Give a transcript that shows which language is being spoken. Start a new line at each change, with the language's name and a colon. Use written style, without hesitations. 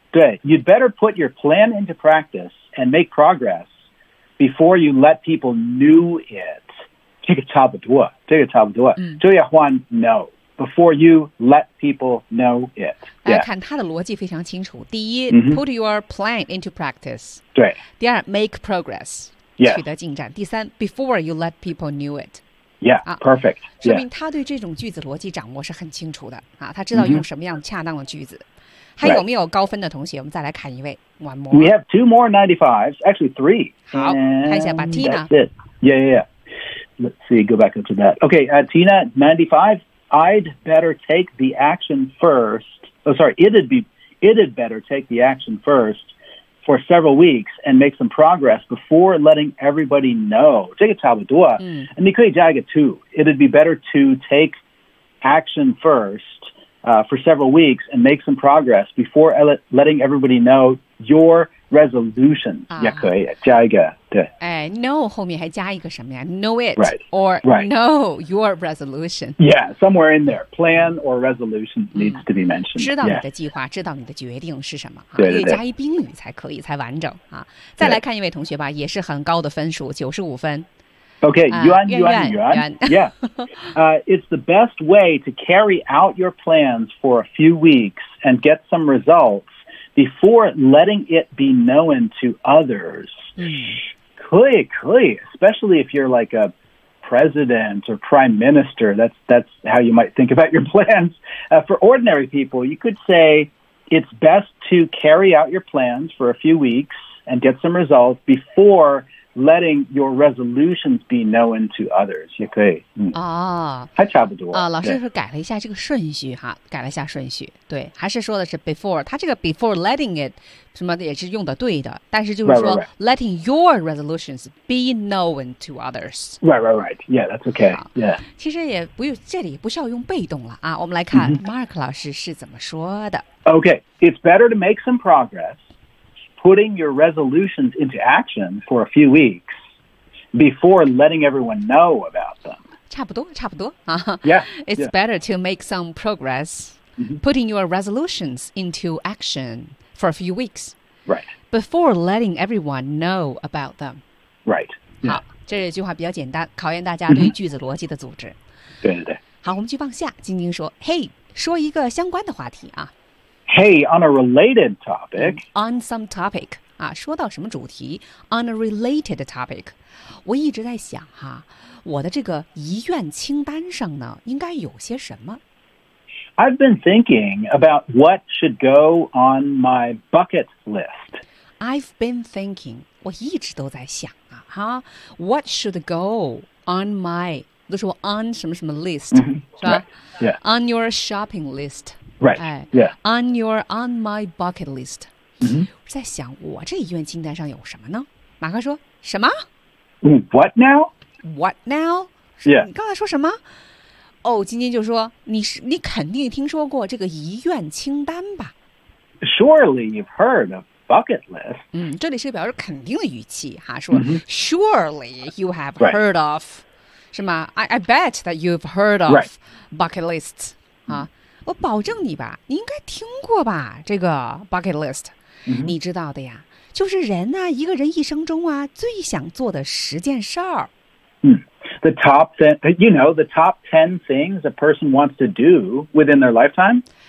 English: 对， you'd better put your plan into practice and make progress before you let people know it.
Chinese: 这个差不多，这个差不多。
English: 周亚欢 no. Before you let people know it.
Chinese: 大家看他的逻辑非常清楚。
English: 第一、put your plan into practice.
Chinese: 对。
English: 第二 make progress.
Chinese: 取得进展。第三
English: before you let people know it. Yeah, perfect.、
Chinese: 说明他对这种句子逻辑掌握是很清楚的、他知道用什么样恰当的句子。还有没有高分的同学、我们再来看一位。
English: One more. We have two more 95s, actually three.
Chinese: 好，看一下吧 ,Tina.
English: Let's see, go back into that. Okay,、Tina, 95, I'd better take the action first. Oh, sorry, it'd better take the action first. For several weeks and make some progress before letting everybody know.
Chinese: 这个差不多。And 你可以加一个 to.
English: It'd be better to take action first, for several weeks and make some progress before letting everybody know your resolution.
Chinese: 也可以加一个。对。 Know 后面还加一个什么呀 ?
English: Know it. Right. Or right. Know your resolution. Yeah, somewhere in there. Plan or resolution needs to be mentioned.
Chinese: 知道你的计划、知道你的决定是什么。对对对。可以加一宾语才可以才完整。再来看一位同学吧，也是很高的分数 ,95 分。
English: Okay, Yuan. Yeah. It's the best way to carry out your plans for a few weeks and get some results. Before letting it be known to others. 可以 especially if you're like a president or prime minister, that's how you might think about your plans. For ordinary people, you could say it's best to carry out your plans for a few weeks and get some results before letting your resolutions be known to others.
Chinese: 也可以、还差不多、老师是改了一下这个顺序哈，改了一下顺序，对，还是说的是 before, 他这个 before letting it 什么的也是用的对的，但是就是说
English: letting your resolutions be known to others. Right. Yeah, that's okay. Yeah.
Chinese: 其实也不用，这里不需要用被动了啊，我们来看 Mark 老师是怎么说的。
English: Okay, it's better to make some progress. Putting your resolutions into action for a few weeks before letting everyone know about them.
Chinese: 差不多、
English: Yeah. It's better to make some progress putting your resolutions into action for a few weeks. Right. Before letting everyone know about them. Right.、
Chinese: 好，这句话比较简单，考验大家对句子逻辑的组织。对。好，我们去往下。晶晶说，Hey, 说一个相关的话题啊。
English: Hey, on a related topic. On some topic.
Chinese: 啊，说到什么主题
English: ?On a related topic.
Chinese: 我一直在想哈，我的这个遗愿清单上呢，应该有些什么？
English: I've been thinking about what should go on my bucket list. I've been thinking.
Chinese: 我一直都在想啊，哈
English: ,what should go on my, 都说 on 什么什么 list, 是吧 ?Yeah. On your shopping list. Right. Yeah. On my bucket list.、 Mm-hmm.
Chinese: 我在想我这医院清单上有什么呢？马克说什么
English: ？What now? What now? Yeah.
Chinese: 你刚才说什么？哦，晶晶就说你肯定听说过这个医院清单吧
English: ？Surely you've heard of bucket list.
Chinese: 嗯，这里是表示肯定的语气哈，说、mm-hmm.
English: Surely you have heard、 right. of，
Chinese: 是吗
English: ？I bet that you've heard of、 right.
Chinese: bucket list. 啊、mm-hmm.。我保证你吧，你应该听过吧，这个 bucket list、嗯、你知道的呀，就是人啊，一个人一生中啊最想做的十件事儿。
English: 嗯 ,the top 10, you know, the top 10 things a person wants to do within their lifetime?